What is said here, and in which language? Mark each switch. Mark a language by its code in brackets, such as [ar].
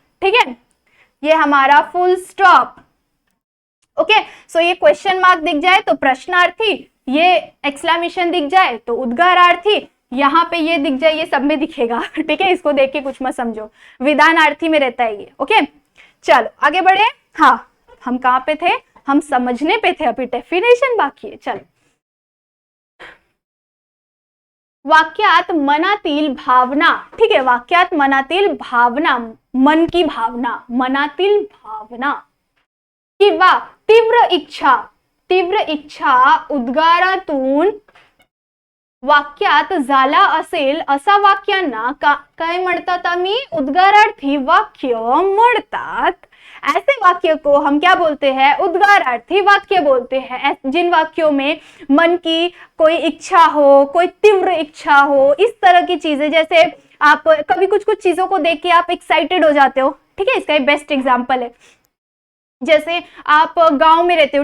[hi] ठीक है, ये हमारा फुल स्टॉप। ओके, सो ये क्वेश्चन मार्क दिख जाए तो प्रश्नार्थी, ये एक्सक्लेमेशन दिख जाए तो उद्गारार्थी, यहाँ पे ये दिख जाए, ये सब में दिखेगा। ठीक है, इसको देख के कुछ मत समझो, विधानार्थी में रहता है ये। ओके, चलो आगे बढ़े। हाँ, हम कहाँ पे थे, हम समझने पे थे, अभी डेफिनेशन बाकी है। [mr] चलो, वाक्यात मनातील भावना। ठीक है, वाक्यात मनातील भावना, [hi] मन की भावना, [mr] मनातील भावना किंवा तीव्र इच्छा, तीव्र इच्छा उद्गारातून वाक्यात झाला असेल असा वाक्यांना काय म्हणतात आम्ही, उद्गारार्थी वाक्य म्हणतात। [hi] ऐसे वाक्य को हम क्या बोलते हैं, उद्गारार्थी वाक्य बोलते हैं। जिन वाक्यों में मन की कोई इच्छा हो, कोई तीव्र इच्छा हो, इस तरह की चीजें, जैसे आप कभी कुछ कुछ चीजों को देख के आप एक्साइटेड हो जाते हो। ठीक है, इसका एक बेस्ट एग्जांपल है, जैसे आप गांव में रहते हो।